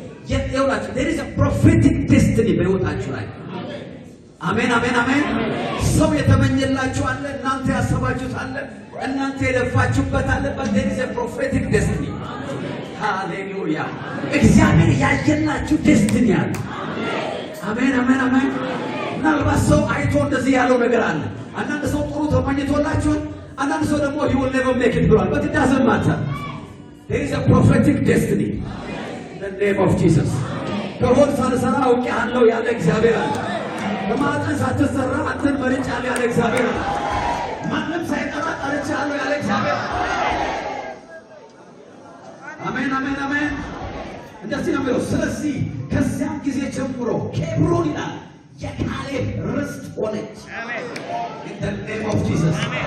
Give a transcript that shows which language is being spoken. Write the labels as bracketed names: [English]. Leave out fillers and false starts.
[Amharic] የውላችሁ [English] there is a prophetic destiny [Amharic] በሕይወታችሁ ላይ አሜን አሜን አሜን። ሰው የተመኘላችሁ አለ፣ እናንተ ያሰባችሁት አለ፣ እናንተ የለፋችሁበት አለ። [English] but there is a prophetic destiny [Amharic] ሃሌሉያ። እግዚአብሔር ያየላችሁ ዴስቲኒ አለ። አሜን አሜን አሜን። ምናልባት ሰው አይቶ እንደዚህ ያለው ነገር አለ። አንዳንድ ሰው ጥሩ ተመኝቶላችኋል፣ አንዳንድ ሰው ደግሞ [English] you will never make it [Amharic] ብሏል። [English] but it doesn't matter. there is a prophetic destiny in the name of Jesus. [Amharic] ከሆድ ሳልሰራ አውቄሃለሁ ያለ እግዚአብሔር አለ። በማዕፀን ሳትሰራ አንተን መርጫለሁ ያለ እግዚአብሔር አለ። ማንም ሳይጠራ ጠርቻለሁ ያለ እግዚአብሔር አለ። አሜን አሜን አሜን። እንደዚህ ነው የሚለው። ስለዚህ ከዚያም ጊዜ ጀምሮ ኬብሮን ይላል የካሌብ ርስት ሆነች። [English] in the name of Jesus.